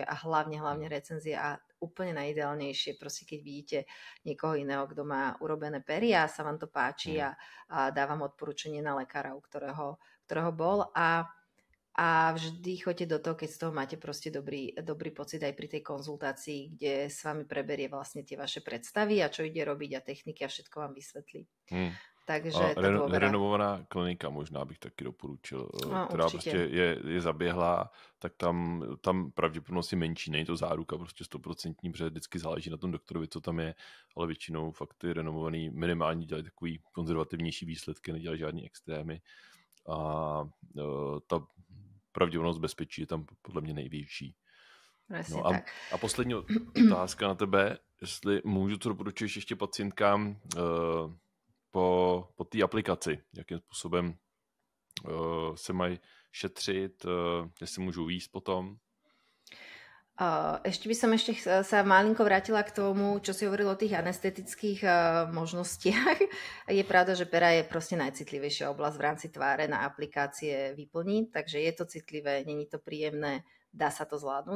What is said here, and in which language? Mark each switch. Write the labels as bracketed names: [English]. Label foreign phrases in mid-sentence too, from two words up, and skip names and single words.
[Slovak] a hlavne recenzie a úplne najideálnejšie, proste keď vidíte niekoho iného, kto má urobené pery a sa vám to páči a dávam odporúčanie na lekára, u ktorého bol a vždy choďte do toho, keď z toho máte proste dobrý pocit aj pri tej konzultácii, kde s vami preberie vlastne tie vaše predstavy a čo ide robiť a techniky a všetko vám vysvetlí. [Czech] Takže renovovaná klinika možná bych taky doporučil, která určitě. Prostě je zaběhlá, tak tam pravděpodobnost je menší, není to záruka prostě 100%, protože vždycky záleží na tom doktorovi, co tam je, ale většinou fakt ty renovovaný minimálně dělají takový konzervativnější výsledky, nedělají žádný extrémy a ta pravděpodobnost bezpečí je tam podle mě největší. No a poslední otázka na tebe, jestli můžu to doporučit ještě pacientkám po té aplikaci, jakým způsobem se mají šetřit, jestli můžu výjsť potom. [Slovak] Ešte by som sa malinko vrátila k tomu, čo si hovoril o tých anestetických možnostiach. Je pravda, že pera je proste najcitlivejšia oblasť v rámci tváre na aplikácie vyplniť, takže je to citlivé, není to príjemné, dá sa to zvládnuť.